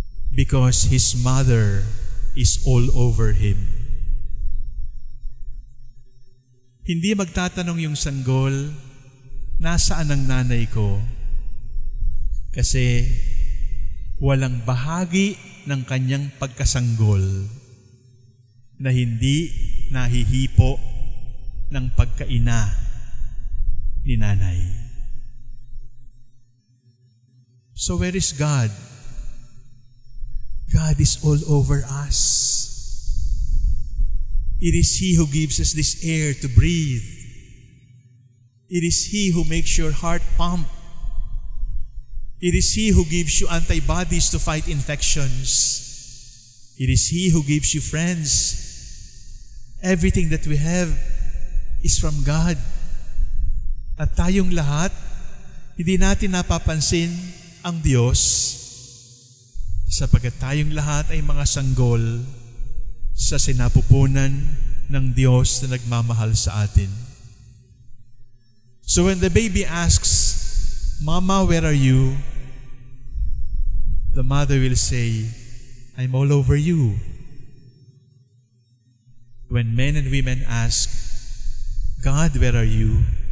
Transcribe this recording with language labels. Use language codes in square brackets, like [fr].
[en] Because his mother is all over him. [tl] Hindi magtatanong yung sanggol, nasaan ang nanay ko? Kasi walang bahagi ng kanyang pagkasanggol na hindi nahihipo ng pagkaina ni nanay. [en] So where is God? God is all over us. It is He who gives us this air to breathe. It is He who makes your heart pump. It is He who gives you antibodies to fight infections. It is He who gives you friends. Everything that we have is from God. [tl] At tayong lahat, hindi natin napapansin ang Diyos sapagkat tayong lahat ay mga sanggol sa sinapupunan ng Diyos na nagmamahal sa atin. [en] So when the baby asks, Mama, where are you? The mother will say, I'm all over you. When men and women ask, God, where are you?